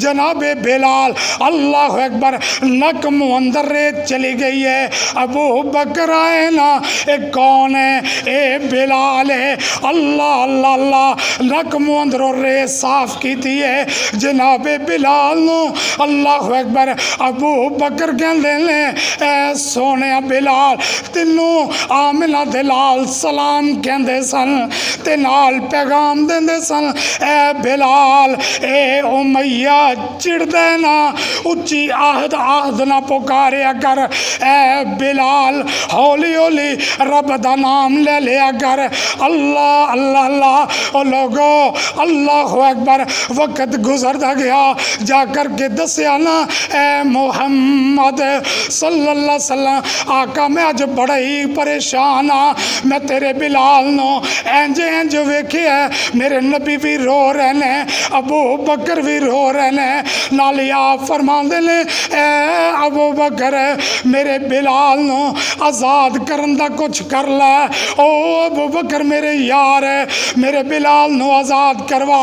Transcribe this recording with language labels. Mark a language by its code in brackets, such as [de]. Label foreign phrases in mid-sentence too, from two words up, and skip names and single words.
[pa] جنابِ بلال [ar] الله أكبر [pa] نک منہ اندر ریت چلی گئی ہے. ابو بکر آئے نا ایہ کون ہے? ایہ بلال ہے۔ اللہ اللہ اللہ. نک منہ اندروں ریت صاف کیتی ہے جنابِ بلال نوں. [ar] الله أكبر. [pa] ابو بکر کہندے نے اے سوہنے بلال تینوں آمنہ دے لال سلام کہندے سن تے نال پیغام دیندے سن. اے بلال ایہ امیہ چڑدے نا، اچی احد احد نہ پکاریا کر. اے بلال ہولی ہولی رب دا ناں لے لیا کر. اللہ اللہ اللہ. لوکو [ar] الله أكبر, [pa] وقت گزرتا گیا، جا کر کے دسیا نا اے محمد [ar] صلى الله عليه وسلم [pa] آقا میں اج بڑا ای پریشان ہاں، میں تیرے بلال نوں انج انج ویکھیا، میرے نبی وی رو رہے نے، ابو بکر وی رو رہے نے، نالے آپ فرماندے نے اے ابو بکر میرے بلال نوں آزاد کرن دا کجھ کر لے، او ابو بکر میرا یار ہے، میرے بلال نوں آزاد کروا.